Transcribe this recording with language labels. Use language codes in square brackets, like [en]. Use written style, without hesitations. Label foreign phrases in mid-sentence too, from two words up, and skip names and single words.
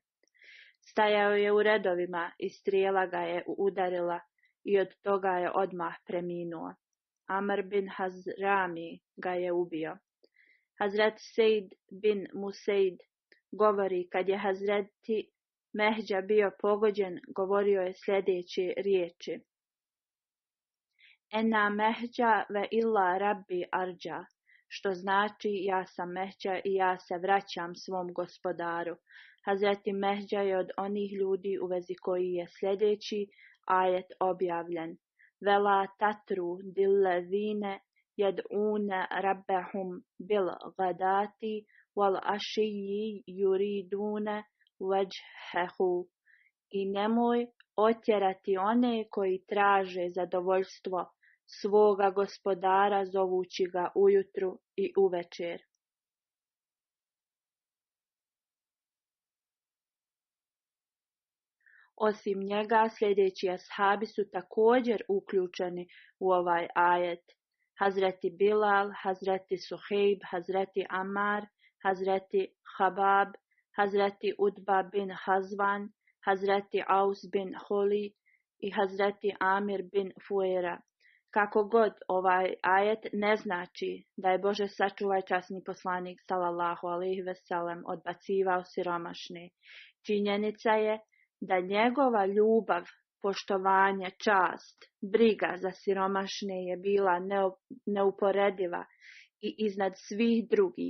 [bs] Stajao je u redovima i strijela ga je udarila i od toga je odmah preminuo. Amr bin Hazrami ga je ubio. Hazret Sejd bin Musejd govori, kad je Hazreti Mehđa bio pogođen, govorio je sljedeće riječi: [ar] أنا مهجع وإلى ربي أرجع, [bs] što znači ja sam Mehđa i ja se vraćam svom gospodaru. Hazreti Mehđa je od onih ljudi u vezi koji je sljedeći ajet objavljen. [ar] ولا تطرد الذين يدعون ربهم بالغداة والعشي يريدون وجهه. [bs] I nemoj otjerati one koji traže zadovoljstvo svoga gospodara zovući ga ujutru i uvečer. Osim njega, sljedeći ashabi su također uključeni u ovaj ajet. Hazreti Bilal, Hazreti Suhejb, Hazreti Amar, Hazreti Habab, Hazreti Udba bin Hazvan, Hazreti Aus bin Holi i Hazreti Amir bin Fuera. Kako god ovaj ajet ne znači da je Bože sačuvaj časni poslanik [ar] صلى الله عليه وسلم [bs] odbacivao siromašne. Činjenica je da njegova ljubav, poštovanje, čast, briga za siromašne je bila neuporediva i iznad svih drugih.